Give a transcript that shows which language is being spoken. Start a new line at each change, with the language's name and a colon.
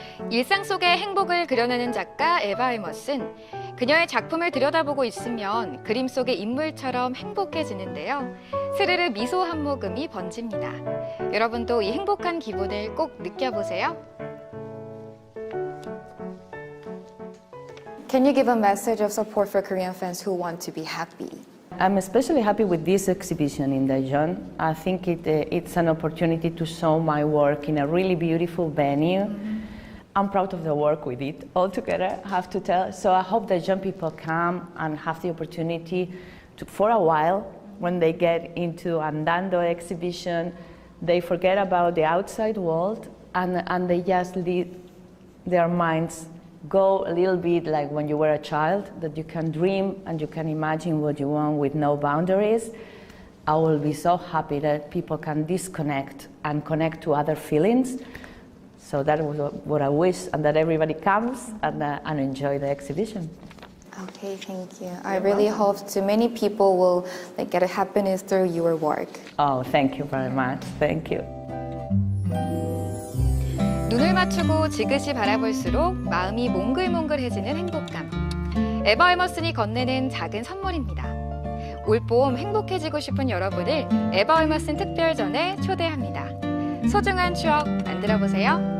Korean: 일상 속의 행복을 그려내는 작가 에바알머슨. 그녀의 작품을 들여다보고 있으면 그림 속의 인물처럼 행복해지는데요. 스르르 미소 한 모금이 번집니다. 여러분도 이 행복한 기분을 꼭 느껴보세요.
English: Can you give a message of support for Korean fans who want to be happy? I'm especially happy with this exhibition in Daejeon. I think it's an opportunity to show my work in a really beautiful venue. I'm proud of the work we did all together, I have to tell. So I hope that young people come and have the opportunity to, for a while, when they get into Andando exhibition, they forget about the outside world, and they just let their minds go a little bit like when you were a child, that you can dream and you can imagine what you want with no boundaries. I will be so happy that people can disconnect and connect to other feelings. So that was what I wish, and that everybody comes and enjoy the exhibition. Okay, thank you. I really hope too many people will get a happiness through your work. Oh, thank you very much. Thank you.
Korean: 눈을 맞추고 지그시 바라볼수록 마음이 몽글몽글해지는 행복감. 에바알머슨이 건네는 작은 선물입니다. 올봄 행복해지고 싶은 여러분을 에바알머슨 특별전에 초대합니다. 소중한 추억 만들어보세요.